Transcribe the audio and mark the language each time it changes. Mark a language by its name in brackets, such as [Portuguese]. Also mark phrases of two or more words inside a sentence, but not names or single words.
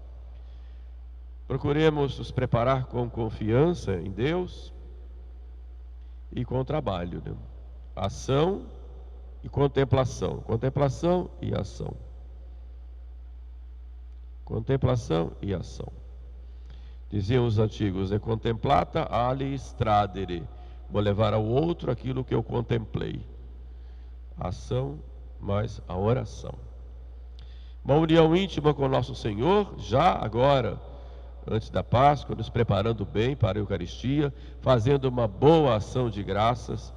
[Portuguese] Procuremos nos preparar com confiança em Deus e com trabalho, né? Ação e contemplação. Contemplação e ação. Contemplação e ação. Diziam os antigos: [Latin] e contemplata alis tradere. [Portuguese] Vou levar ao outro aquilo que eu contemplei. Ação mais a oração. Uma união íntima com nosso Senhor, já agora, antes da Páscoa, nos preparando bem para a Eucaristia, fazendo uma boa ação de graças.